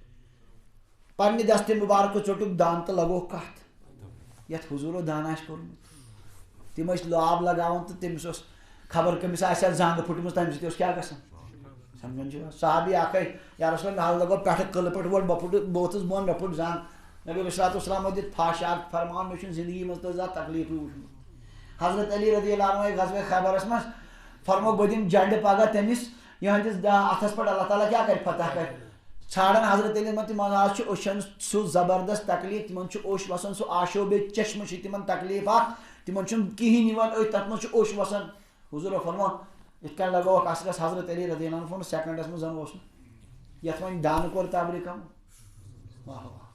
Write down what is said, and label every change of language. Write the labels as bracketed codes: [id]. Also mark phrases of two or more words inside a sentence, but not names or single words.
[ks] پننہِ دستہِ مُبارکہٕ ژوٚٹُکھ دان تہٕ لگووُکھ کتھ یتھ حضوٗرو دان آسہِ کوٚرمُت تِم ٲسۍ لاب لگاوان تہٕ تٔمِس اوس خبر کٔمِس آسہِ ہا زنٛگ پھٕٹمٕژ تمہِ سۭتۍ اوس کیٛاہ گژھان سمجھان چھِو صحابی اکھے [ar] یا رسول اللہ [ks] مےٚ حظ لگوو پٮ۪ٹھٕ قٕلہٕ پٮ۪ٹھ ووٚل بہٕ ووٚتھُس بۄن مےٚ پھٕٹ زنٛگ نبی [ar] علیہ الصلوٰتُ وسلامو [ks] دِتھ پھش اکھ فرمان مےٚ چھُنہٕ زندگی منٛز تہٕ زانٛہہ تکلیٖفٕے وٕچھمُت حضرت علی [ar] رضی اللہ [ks] عنہ غزوہ خیبرس منٛز فرمو بہٕ دِمہٕ جنڈٕ پگاہ تٔمِس یِہنٛدِس اتھس پٮ۪ٹھ اللہ تعالیٰ کیٛاہ کرِ فتح کرِ ژھانڈان حضرت علی یِمن تِمن حظ چھُ أچھن سُہ زبردست تکلیٖف تِمن چھُ اوٚش وسان سُہ آشوبے چشمہٕ چھِ تِمن تکلیٖف اکھ تِمن چھُنہٕ کِہینۍ یِوان أتھۍ تتھ منٛز چھُ اوٚش وسان حضوٗرو فرمو یِتھ کٔنۍ لگووُکھ اصلس حضرت علی [ar] رضی اللہ عنہ [ks] فرمو سیکنڈس منٛز زن اوس نہٕ یتھ وۄنۍ دانہٕ کوٚر تبرِ کم واہ